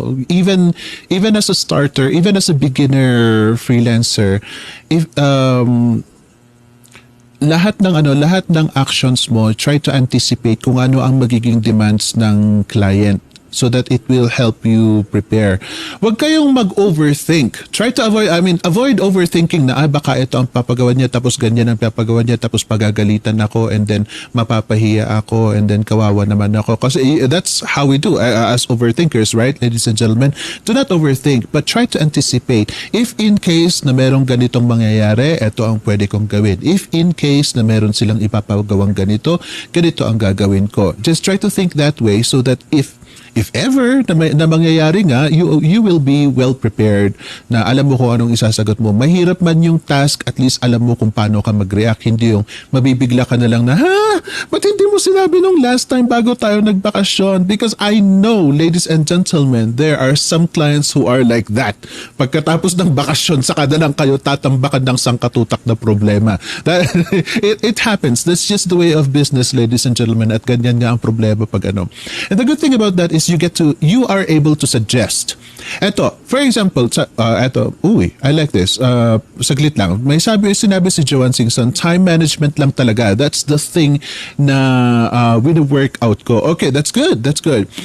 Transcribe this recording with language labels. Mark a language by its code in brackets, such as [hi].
[en] Even as a starter, even as a beginner freelancer, if [tl] lahat ng actions mo, [en] try to anticipate [tl] kung ano ang magiging demands ng client. [en] so that it will help you prepare. [tl] Huwag kayong mag-overthink. [en] Try to avoid overthinking [tl] na baka ito ang papagawa niya tapos ganyan ang papagawa niya tapos pagagalitan ako and then mapapahiya ako and then kawawa naman ako. [en] Kasi that's how we do as overthinkers, right, ladies and gentlemen? Do not overthink but try to anticipate. If in case [tl] na merong ganitong mangyayari, ito ang pwede kong gawin. [en] If in case [tl] na meron silang ipapagawang ganito, ganito ang gagawin ko. [en] Just try to think that way so that if ever [tl] na mangyayari nga, [en] you will be well prepared [tl] na alam mo kung anong isasagot mo. Mahirap man yung task, at least alam mo kung paano ka mag-react. Hindi yung mabibigla ka na lang na, ba't hindi mo sinabi nung last time bago tayo nagbakasyon? [en] Because I know, ladies and gentlemen, there are some clients who are like that. [tl] Pagkatapos ng bakasyon, saka na lang kayo tatambakan ng sangkatutak na problema. [en] It happens. That's just the way of business, ladies and gentlemen. [tl] At ganyan nga ang problema pag ano. [en] And the good thing about that is you are able to suggest. Eto, for example, I like this. [tl] Saglit lang. Sinabi si Joanne Singson, time management lang talaga. [en] That's the thing [tl] na wini-work out ko. [en] Okay, that's good. That's good.